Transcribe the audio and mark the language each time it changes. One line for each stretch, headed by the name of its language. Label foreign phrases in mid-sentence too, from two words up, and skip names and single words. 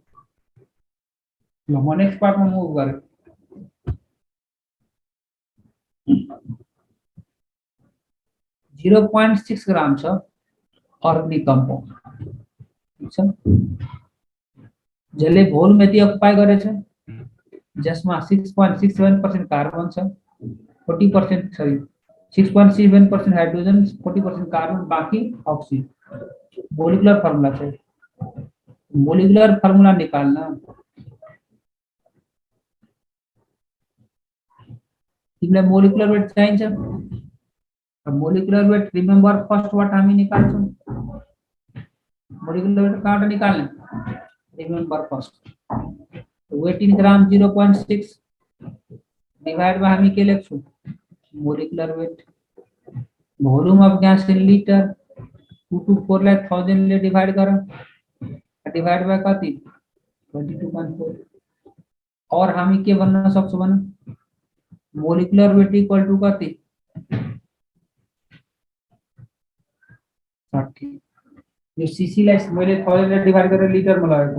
Nepali: ल म
English: next part
Nepali: मुभ गरे। .6 ग्राम छ
English: organic compound,
Nepali: ठीक छ। जसले भोल्युम यति अकुपाई गरेछ, जसमा 6.67% कार्बन छ, 40% सरी 6.67% हाइड्रोजन, 40% कार्बन, बाकी ऑक्सीजन।
English: molecular formula
Nepali: छ,
English: molecular formula
Nepali: निकाल्न तिमीलाई
English: molecular weight
Nepali: चाहिन्छ।
English: molecular weight remember first what
Nepali: हामी निकाल्छौं।
English: molecular weight
Nepali: कहाँबाट निकाल्ने,
English: remember first. weight in gram 0.6 divide by
Nepali: हामी के लेख्छौं,
English: molecular weight. volume of gas in litre 224
Nepali: लाई 1000 ले डिवाइड गर,
English: divide by
Nepali: कति 22.4। और हामी के भन्न सक्छौं भने
English: molecular weight equal to
Nepali: कति 60। यो सीसी लाई मैले 1000 ले डिवाइड गरेर लिटरमा लगाएको।